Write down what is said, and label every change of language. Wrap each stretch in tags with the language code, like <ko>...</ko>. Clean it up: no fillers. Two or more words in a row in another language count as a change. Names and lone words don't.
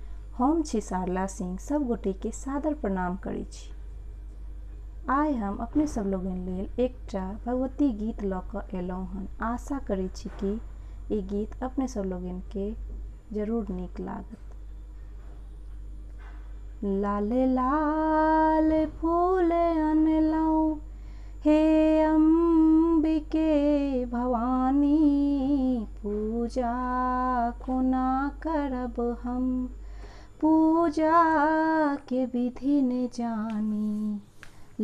<mai>हम छी सरला सिंह, सब गोटे के सादर प्रणाम करै छी। आइ हम अपने सब लोगन लेल एकटा भगवती गीत लऽ कऽ एलहुँ हन। आशा करै छी कि ई गीत अपने सब लोगन के जरूर नीक लागत। लाल लाल फूल अनलहुँ हे अम्बिके भवानी, पूजा कोना करब हम, पूजा के विधि न जानी।</mai>